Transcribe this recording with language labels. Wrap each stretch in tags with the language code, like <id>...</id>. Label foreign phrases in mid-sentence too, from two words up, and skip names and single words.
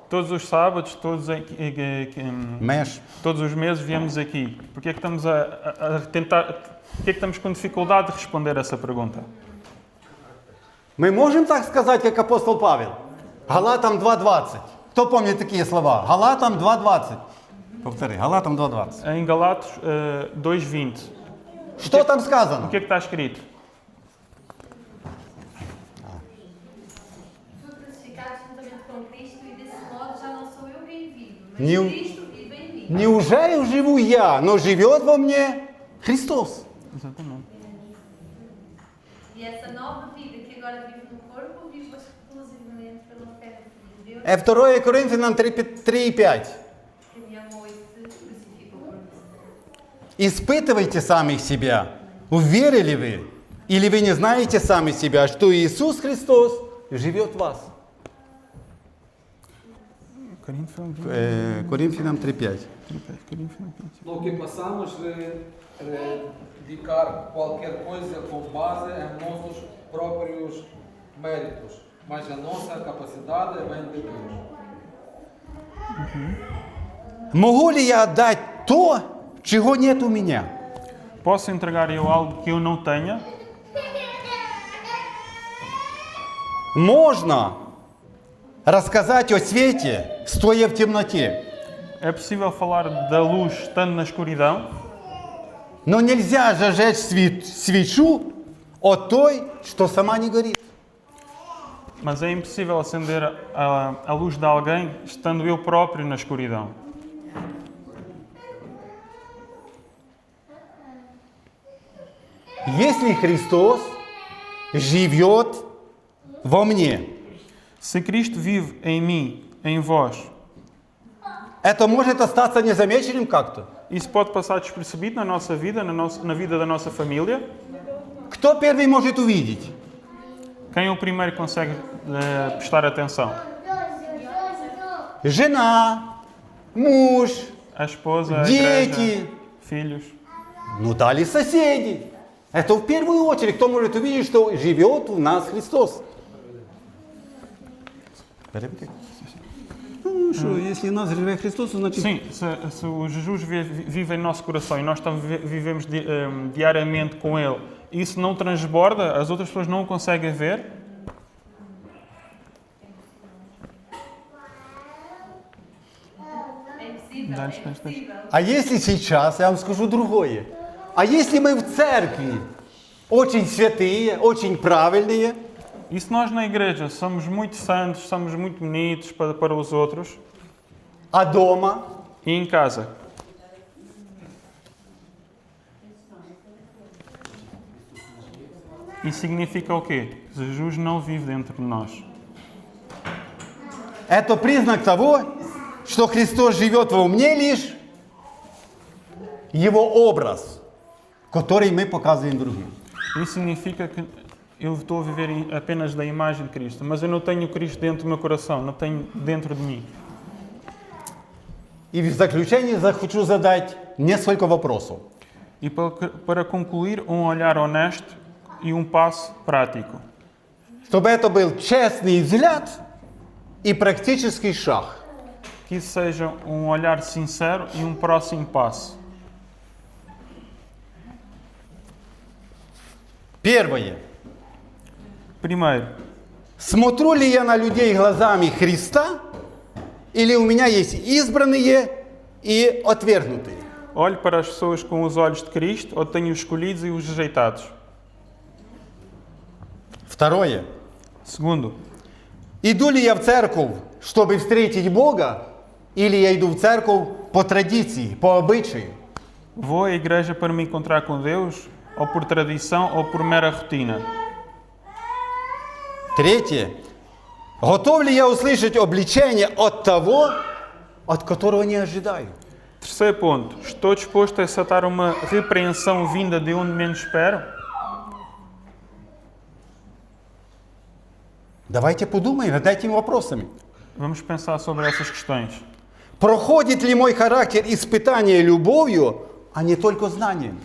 <pt>Todos os sábados, Mês. todos os meses viemos aqui. Por que é que estamos a tentar... Por que é que estamos com dificuldade de responder essa pergunta?</pt> <ru>Мы можем так сказать, как апостол Павел? Галатам 2.20. Кто помнит такие слова? Галатам 2.20. Повтори, Галатам 2.20.</ru> <pt>Em Galatos 2:20.</pt> <ru>Что там</ru> <pt>O</pt> <ru>сказано?</ru> <pt>que é que está escrito? Fui crucificado juntamente com Cristo e desse modo já não sou eu quem vivo, mas Nenhum- Cristo vive em mim.</pt> <ru>Неужели живу я, но живет во мне Христос?</ru> <pt>Exatamente. E essa nova vida que agora vivo no corpo, vivo exclusivamente pela fé no Filho de Deus,</pt> <ru>2 Коринфянам 3.5.</ru> <pt>que me amou e se crucificou por mim.</pt> <ru>Испытывайте самих себя. Уверили вы? Или вы не знаете сами себя, что Иисус Христос живет в вас? Коринфянам 3.5.</ru> <pt>No que passamos dedicar qualquer coisa com base em nossos próprios méritos, mas a nossa capacidade vem de Deus.</pt> <ru>Могу ли я отдать то, чего нет у меня?</ru> <pt>Posso entregar eu algo que eu não tenha?</pt> <ru>Можно рассказать о свете, стоя в темноте.</ru> <pt>É possível falar da luz estando na escuridão?</pt> <ru>Но нельзя зажечь свечу от той, что сама не горит.</ru> <pt>Mas é impossível acender a luz de alguém estando eu próprio na escuridão.</pt> <ru>Если Христос живет во мне,</ru> <pt>Se Cristo vive em mim, em vós,</pt> <ru>это может остаться незамеченным как-то.</ru> <pt>isso pode passar despercebido na nossa vida, na vida da nossa família?</pt> <ru>Кто первый может увидеть?</ru> <pt>Quem é o primeiro que consegue prestar atenção?</pt> <ru>Жена, муж,</ru> <pt>A esposa, a</pt> <ru>дети,</ru> <pt>igreja, filhos.</pt> <ru>ну дали соседи. Это в первую очередь, кто может увидеть, что живет в нас Христос. Ну что, если в нас живет Христос, значит...</ru> <pt>Sim, se o Jesus vive em nosso coração e nós vivemos diariamente com Ele, e isso não transborda, as outras pessoas não o conseguem ver? É impossível, Dá-lhes, é dá-lhes, dá-lhes. impossível.</pt> <ru>А если сейчас, я вам скажу другое. А если мы в церкви очень святые, очень правильные,</ru> <pt>E se nós na igreja somos muito santos, somos muito bonitos para os outros,</pt> <ru>а дома</ru> <pt>e em casa, isso significa o quê? Jesus não vive dentro de nós.</pt> <ru>это признак того, что Христос живет во мне лишь Его образ, который мы показываем другим.</ru> <pt>Isso significa que eu estou a viver apenas da imagem de Cristo, mas eu não tenho Cristo dentro do meu coração, não tenho dentro de mim.</pt> <ru>И в заключение хочу задать несколько вопросов.</ru> <pt>E para concluir, olhar honesto e passo prático.</pt> <ru>Чтобы это был честный взгляд и практический шаг.</ru> <pt>Que isso seja olhar sincero e próximo passo.</pt> <ru>Первое.</ru> <pt>Primeiro,</pt> <ru>Смотрю ли я на людей глазами Христа, или у меня есть избранные и отвергнутые?</ru> <pt>olho para as pessoas com os olhos de Cristo ou tenho os escolhidos e os rejeitados?</pt> <ru>Второе.</ru> <pt>Segundo,</pt> <ru>Иду ли я в церковь, чтобы встретить Бога, или я иду в церковь по традиции, по обычаю?</ru> <pt>vou à igreja para me encontrar com Deus, ou por tradição ou por mera rotina?</pt> <ru>Третье. Готов ли я услышать обличение от того, от которого не ожидаю?</ru> <pt>Terceiro ponto, estou disposto a aceitar uma repreensão vinda de onde menos espero?</pt> <ru>Давайте подумаем над этими вопросами.</ru> <pt>Vamos pensar sobre essas questões.</pt> <ru>Проходит ли мой характер испытание любовью, а не только знанием?</ru>